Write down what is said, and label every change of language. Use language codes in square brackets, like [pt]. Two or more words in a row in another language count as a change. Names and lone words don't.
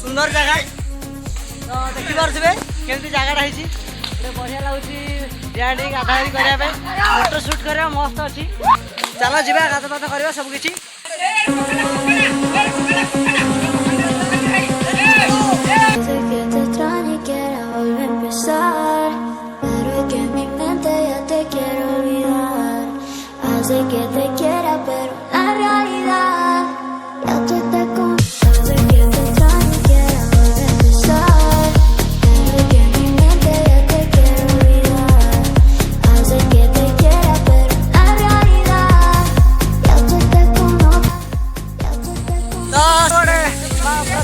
[or] ଜାଗା ତ ଦେଖିପାରୁଥିବେ କେମିତି ଜାଗାଟା ହେଇଛି ଗୋଟେ ବଢ଼ିଆ ଲାଗୁଛି ଡ୍ୟାଣ୍ଡି ଗାଧାଗାଧି କରିବା ପାଇଁ [en] photo shoot [or] କରିବା ମସ୍ତ ଅଛି ଚାଲ ଯିବା ଗାଧପାଧ କରିବା ସବୁ କିଛି [es] Hace que te quiera, pero la realidad ya tú te conoces. Hace que te extrañe, quiera volver a empezar, pero que en mi mente ya te quiero olvidar. Hace que te quiera, pero la realidad ya tú te conoces. Ya tú te conoces.